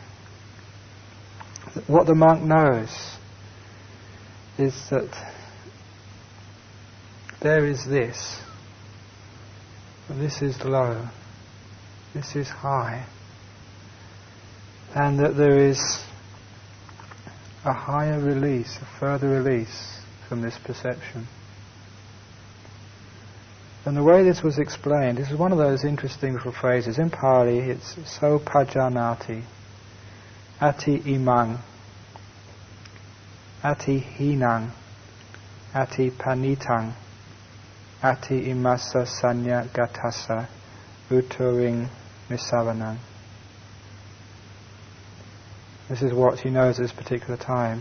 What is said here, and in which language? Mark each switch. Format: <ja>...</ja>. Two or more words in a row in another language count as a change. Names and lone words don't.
<en>What the monk knows is that there is this is low, this is high, and that there is a higher release, a further release from this perception. And the way this was explained, this is one of those interesting little phrases. In Pali, it's</en> <pi>so pajanati, ati imang, ati hinang, ati panitang, ati imasa sanya gatasa, uturing nisavanang.</pi> <en>This is what he knows at this particular time.</en>